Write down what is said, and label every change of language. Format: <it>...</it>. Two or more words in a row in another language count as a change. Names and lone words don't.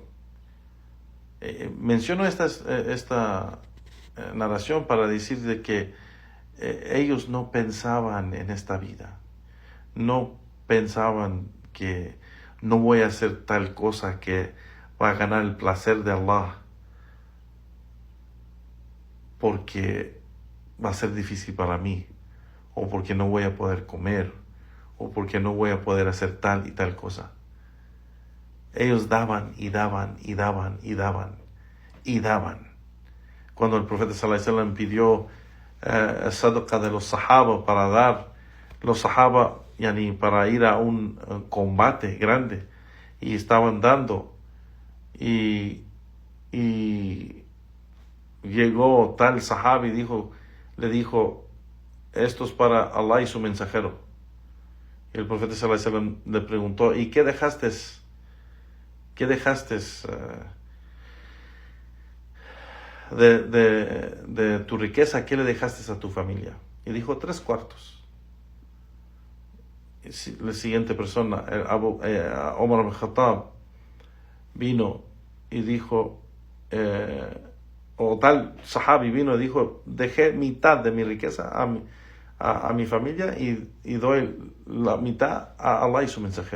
<es>Menciono esta narración para decir de que ellos no pensaban en esta vida, no pensaban que no voy a hacer tal cosa que va a ganar el placer de Allah, porque va a ser difícil para mí, o porque no voy a poder comer, o porque no voy a poder hacer tal y tal cosa. Ellos daban y daban y daban y daban y daban. Cuando el profeta</es> <ar>صلى الله عليه وسلم</ar> <es>pidió sadaqa de los sahaba para dar, los sahaba para ir a un combate grande, y estaban dando, y llegó tal sahaba y le dijo: esto es para Allah y su mensajero. Y el profeta</es> <ar>صلى الله عليه وسلم</ar> <es>le preguntó: ¿y qué dejaste ¿qué dejaste de tu riqueza? ¿Qué le dejaste a tu familia? Y dijo 3/4. La siguiente persona, Omar ibn Khattab, vino y dijo, o tal sahabi vino y dijo, dejé mitad de mi riqueza a mi familia y doy la mitad a Allah y su mensajero.</es>